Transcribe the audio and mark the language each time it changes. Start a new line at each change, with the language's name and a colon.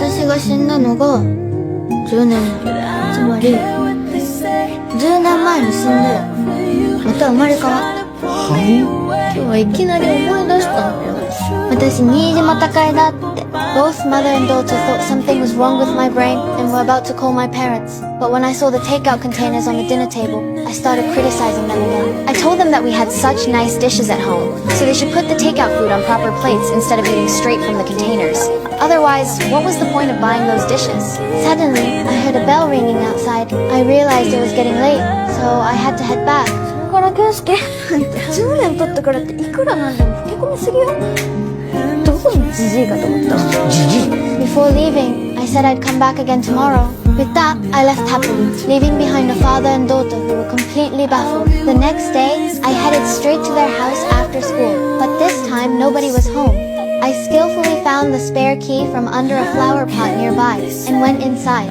Japanese: 私が死んだのが10年前。つまり10年前に死んでまた生まれ変わった。はい。今日はいきなり思い出したんだよ。私新島孝恵だって。
English: Both mother and daughter thought something was wrong with my brain and were about to call my parents. But when I saw the takeout containers on the dinner table, I started criticizing them again. I told them that we had such nice dishes at home, so they should put the takeout food on proper plates instead of eating straight from the containers. Otherwise, what was the point of buying those dishes? Suddenly, I heard a bell ringing outside. I realized it was getting late, so I had to head back.
Japanese: だから圭介、10年経ってからっていくらなんでも老け込みすぎよ。どこにジジイかと思ったの。
English: Before leaving, I said I'd come back again tomorrow. With that, I left happily, leaving behind a father and daughter who were completely baffled. The next day, I headed straight to their house after school, but this time nobody was home. I skillfully found the spare key from under a flower pot nearby and went inside.